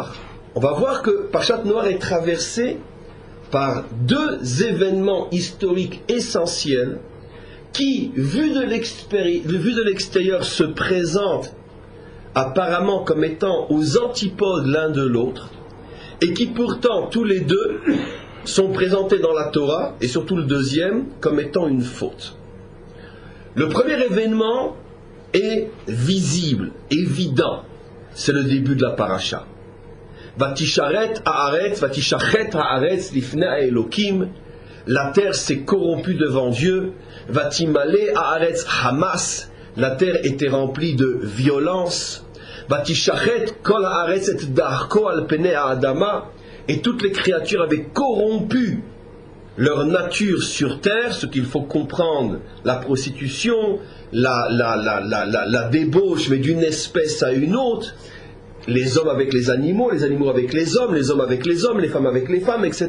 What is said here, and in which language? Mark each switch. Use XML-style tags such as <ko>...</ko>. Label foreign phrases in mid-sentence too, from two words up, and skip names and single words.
<fr>On va voir que Parshat Noach est traversé par deux événements historiques essentiels qui, vus de l'extérieur, se présentent apparemment comme étant aux antipodes l'un de l'autre, et qui pourtant tous les deux sont présentés dans la Torah, et surtout le deuxième, comme étant une faute. Le premier événement est visible, évident, c'est le début de la paracha.</fr> <he>ותשרת הארץ, ותשחת הארץ לפני האלהים,</he> <fr>la terre s'est corrompue devant Dieu,</fr> <he>ותמלא הארץ חמס,</he> <fr>la terre était remplie de violence,</fr> <he>ותשחת כל הארץ את דרכו על פני האדמה,</he> <fr>et toutes les créatures avaient corrompu leur nature sur terre, ce qu'il faut comprendre, la prostitution, la débauche, mais d'une espèce à une autre, les hommes avec les animaux avec les hommes avec les hommes, les femmes avec les femmes, etc.</fr>